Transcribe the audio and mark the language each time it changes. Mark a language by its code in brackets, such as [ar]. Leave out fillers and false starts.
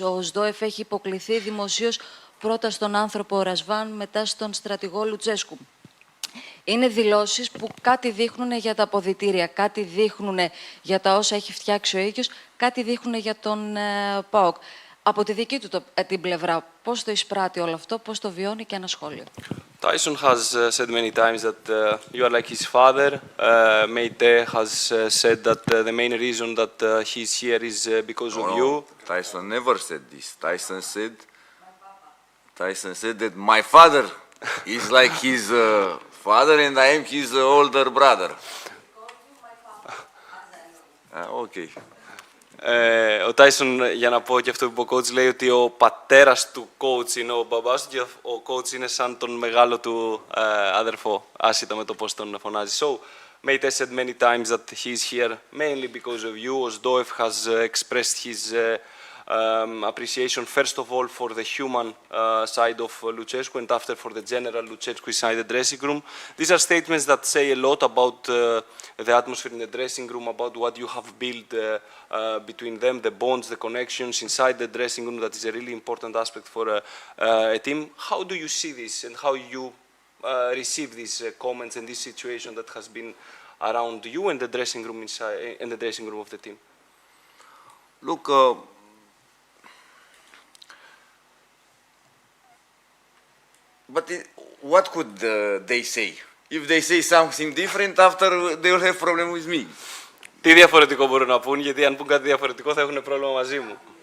[el] Ο Σδόεφ έχει υποκληθεί δημοσίως πρώτα στον άνθρωπο Ρασβάν, μετά στον στρατηγό Λουτσέσκου. Είναι δηλώσεις που κάτι δείχνουν για τα αποδυτήρια, κάτι δείχνουν για τα όσα έχει φτιάξει ο ίδιος, κάτι δείχνουν για τον ΠΑΟΚ. Από τη δική του την πλευρά, πώς το εισπράττει όλο αυτό, πώς το βιώνει και ένα σχόλιο. [en] Tyson has said many times that you are like his father. Meite has said that the main reason that he's here is because of you. Tyson never said this. Tyson said that my father is like his father and I am his older brother. Okay. [el] Ο Tyson, για να πω και αυτό που είπε ο coach, λέει ότι ο πατέρας του coach είναι ο μπαμπάς του και ο coach είναι σαν τον μεγάλο του αδερφό, άσχετα με το πώς τον φωνάζει. [en] So, Mate has said many times that he's here mainly because of you. Osdoev has expressed his appreciation, first of all, for the human side of Lucescu, and after for the general Lucescu inside the dressing room. These are statements that say a lot about the atmosphere in the dressing room, about what you have built between them, the bonds, the connections inside the dressing room. That is a really important aspect for a team. How do you see this, and how you receive these comments and this situation that has been around you and the dressing room inside, and the dressing room of the team? Look, but what could they say? If they say something different, after they will have problem with me. [el] Τι διαφορετικό μπορούν να πούν, γιατί αν πούν κάτι διαφορετικό θα έχουν πρόβλημα μαζί μου.